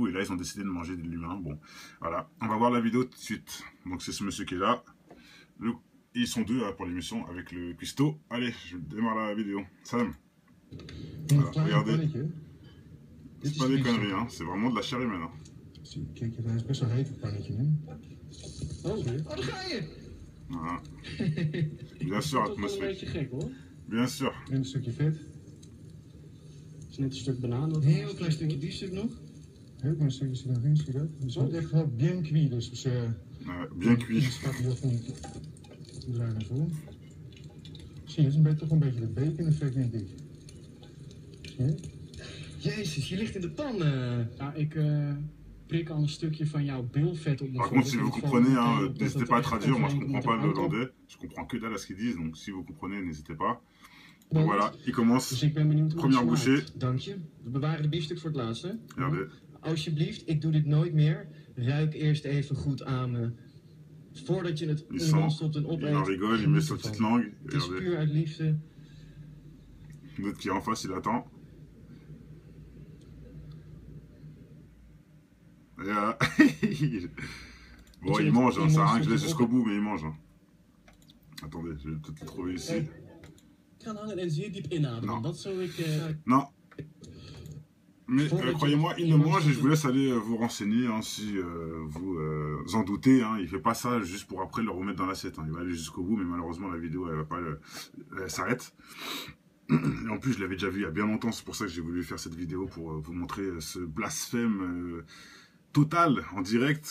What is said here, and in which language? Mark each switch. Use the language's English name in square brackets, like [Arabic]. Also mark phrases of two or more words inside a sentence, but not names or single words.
[French] Et là, ils ont décidé de manger de l'humain. Bon, voilà. On va voir la vidéo tout de suite. Donc, c'est ce monsieur qui est là. Ils sont deux pour l'émission avec le cuistot. Allez, je démarre la vidéo. Sam. Voilà, regardez. C'est pas des conneries, hein. C'est vraiment de la chair humaine. Hein. [Dutch] Kijk, hij is best wel heet, het pannetje nu. Oh, daar ga je! [French] Voilà. Bien sûr, [Dutch] Dat is toch wel een beetje [French] atmosphérique. [Dutch] gek hoor. [French] Bien sûr. [Dutch] En een stukje vet. Het is net een stuk banaan. Een heel klein stukje biefstuk nog. Heel klein stukje zit erin, zie je dat? Het wordt echt wel [French] bien cuit, [Dutch] dus [French] Bien cuit. [Dutch] Het staat heel van we draaien naar voren. Zie je, het is toch een beetje de bacon effect, denk ik. Zie je? Jezus, je ligt in de pan. Ja, ik prik al een stukje van jouw bilvet op mijn [French] Par contre, si vous comprenez, hein, n'hésitez pas à traduire. Moi, je comprends pas le hollandais. hollandais. Je comprends que dalle à ce qu'ils disent. Donc, si vous comprenez, n'hésitez pas. Donc, voilà, il commence. [Dutch] Dus ik ben benieuwd hoe [French] Première [Dutch] het [French] bouchée. [Dutch] smaakt. Dank je. We bewaren de biefstuk voor het laatste. [French] Regardez. [Dutch] Alsjeblieft, ik doe dit nooit meer. Ruik eerst even goed aan me. Voordat je het in [French] Il [Dutch] je mond [French] sent, [Dutch] stopt en [French] il en [Dutch] opeet. [French] rigole, il met sa petite langue. [Dutch] Het is [French] Regardez. [Dutch] puur uit liefde. [French] L'autre qui est en face, il attend. Et, bon, il mange, hein, ça a rien que je laisse jusqu'au bout, mais il mange. Hein. Attendez, je vais peut-être le trouver ici. [Dutch] Ik ga hangen en zeer diep inademen. [French] Non. [Dutch] Dat zou ik... [French] Non. Mais croyez-moi, il le mange et je vous laisse aller vous renseigner hein, si vous en doutez. Hein, il fait pas ça juste pour après le remettre dans l'assiette. Hein. Il va aller jusqu'au bout, mais malheureusement la vidéo elle va pas, elle s'arrête. Et en plus, je l'avais déjà vu il y a bien longtemps. C'est pour ça que j'ai voulu faire cette vidéo pour vous montrer ce blasphème total en direct.